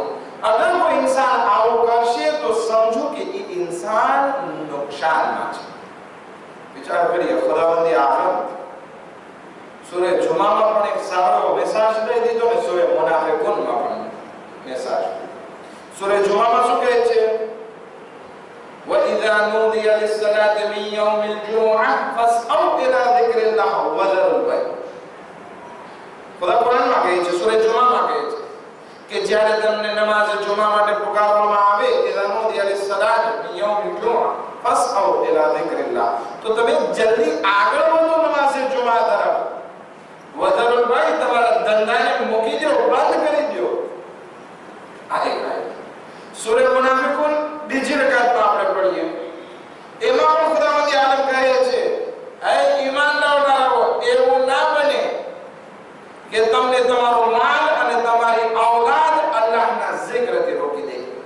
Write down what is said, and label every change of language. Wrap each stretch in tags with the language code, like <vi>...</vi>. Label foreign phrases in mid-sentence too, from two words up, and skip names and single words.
<gu>અગર કોઈ इंसान આવું કરશે તો સમજો કે એ इंसान નુકસાનમાં છે. વિચાર કરીએ, ખુદાવંદ આલમ સૂરે જુમામાં પણ એક સારો મેસેજ દઈ દીધો ને સૂરે મુનાફિકૂનમાં પણ મેસેજ. સૂરે જુમામાં શું કહે છે?</gu> <ar>وَإِذَا نُودِيَ لِلصَّلَاةِ مِنْ يَوْمِ الْجُمُعَةِ فَاسْعَوْا إِلَى ذِكْرِ اللَّهِ وَذَرُوا الْبَيْعَ.</ar> <gu>ખુદા કુરાનમાં કહે છે, સૂરે જુમામાં કહે છે કે જ્યારે તમને નમાઝ જુમા માટે પુકારવામાં આવે,</gu> <ar>إِذَا نُودِيَ لِلصَّلَاةِ مِنْ يَوْمِ الْجُمُعَةِ فَاسْعَوْا إِلَى ذِكْرِ اللَّهِ.</ar> <gu>તો તમે જલ્દી આગળ વધો નમાઝ જુમા તરફ.</gu> <ar>وَذَرُوا الْبَيْعَ,</ar> <gu>તમારા ધંધાને મૂકી દો, બંધ કરી દો. આ એક આયત. સૂરે મુનાફિકૂન બીજી રકાતમાં આપણે પઢીએ, એમાં પણ ખુદાવંદ આલમ કહે છે, એ ઈમાન લાવનારાઓ, એવું ના બને કે તમને તમારો માલ અને તમારી ઔલાદ અલ્લાહના zikરથી રોકી દે.</gu>